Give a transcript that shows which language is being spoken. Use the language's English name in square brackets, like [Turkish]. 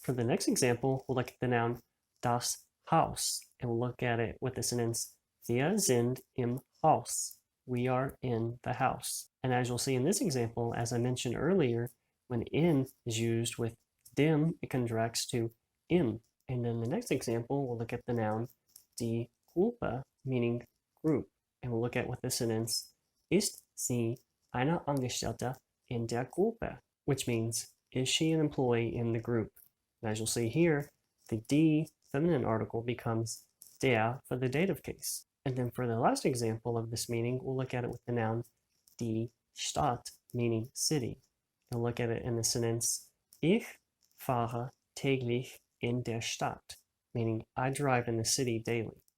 [English] For the next example, we'll look at the noun das Haus, and we'll look at it with the sentence, [German] wir sind im Haus. [English] We are in the house. And as you'll see in this example, as I mentioned earlier, when in is used with dem, it contracts to im. And then the next example, we'll look at the noun die Gruppe, meaning group. And we'll look at with the sentence, [German] ist sie eine Angestellte in der Gruppe? [English] Which means, is she an employee in the group? And as you'll see here, the die feminine article becomes der for the dative case. And then for the last example of this meaning, we'll look at it with the noun die Stadt, meaning city. And we'll look at it in the sentence, [German] ich fahre täglich in der Stadt, [English] meaning I drive in the city daily.